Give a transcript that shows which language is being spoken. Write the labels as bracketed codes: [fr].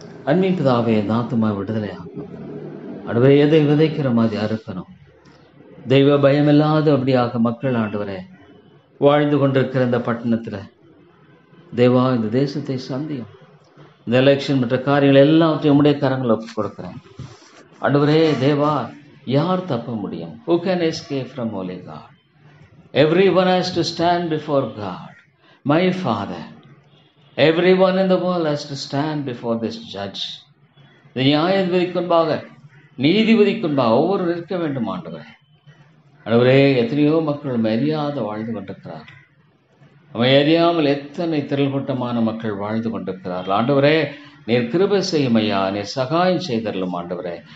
[ta] அன்பின் பிதாவே, இந்த ஆத்துமா விடுதலை ஆகும். ஆண்டவரே, எதை விதைக்கிற மாதிரி அறுக்கணும். தெய்வ பயம் இல்லாத அப்படியாக மக்கள் ஆண்டவரே வாழ்ந்து கொண்டிருக்கிற இந்த பட்டணத்துல தேவா, இந்த தேசத்தை சந்தியும். இந்த எலெக்ஷன் மற்ற காரியங்கள் எல்லாத்தையும் உடைய கரங்களை ஒப்புக் கொடுக்கிறேன். ஆண்டவரே தேவா, யார் தப்ப முடியும்? [en] Who can escape from holy God? Everyone has to stand before God. My Father, everyone in the world has to stand before this judge. [ta] இந்த நியாயாதிபதிக்குன்பாக, நீதிபதிக்குன்பாக ஒவ்வொரு நிற்க வேண்டும் ஆண்டவரே. ஆண்டவரே, எத்தனையோ மக்கள் அறியாத வாழ்ந்து கொண்டிருக்கிறார்கள். அவன் அறியாமல் எத்தனை திரள்கூட்டமான மக்கள் வாழ்ந்து கொண்டிருக்கிறார்கள். ஆண்டவரே, நீர் கிருபை செய்யும் ஐயா. நீர் சகாயம் செய்தரலும் ஆண்டவரே.